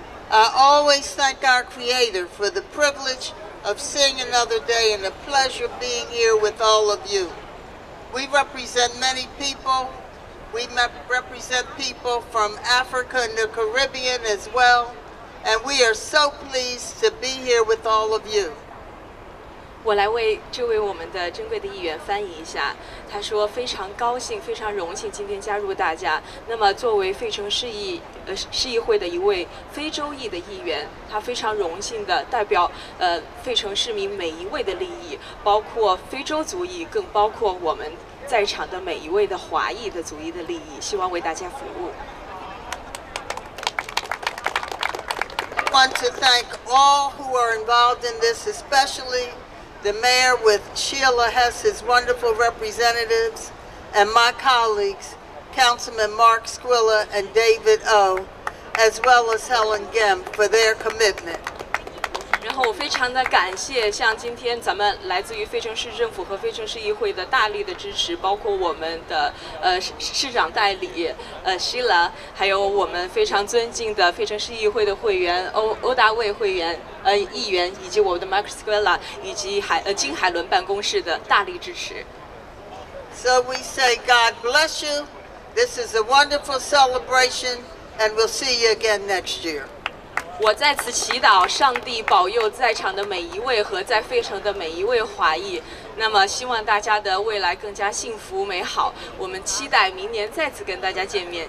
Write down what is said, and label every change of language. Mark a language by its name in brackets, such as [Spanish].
[English] I always thank our Creator for the privilege of seeing another day and the pleasure of being here with all of you. We represent many people. We represent people from Africa and the Caribbean as well. And we are so pleased to be here with all of you. [Chinese] 我来为这位我们的珍贵的议员翻译一下。他说非常高兴，非常荣幸今天加入大家。那么作为费城市议会的一位非洲裔的议员，他非常荣幸的代表费城市民每一位的利益，包括非洲族裔，更包括我们在场的每一位的华裔的族裔的利益，希望为大家服务。 [English] I want to thank all who are involved in this, especially the mayor with Sheila Hess, his wonderful representatives, and my colleagues, Councilman Mark Squilla and David O, as well as Helen Gem, for their commitment. [Chinese] 然后我非常的感谢像今天咱们来自于费城市政府和费城市议会的大力的支持，包括我们的市长代理Sheila， 还有我们非常尊敬的费城市议会的会员欧达卫会员议员，以及我们的 Mark Squilla 以及金海伦办公室的大力支持。 [English] So we say God bless you. This is a wonderful celebration, and we'll see you again next year. [Chinese] 我在此祈祷上帝保佑在场的每一位和在费城的每一位华裔。那么，希望大家的未来更加幸福美好。我们期待明年再次跟大家见面。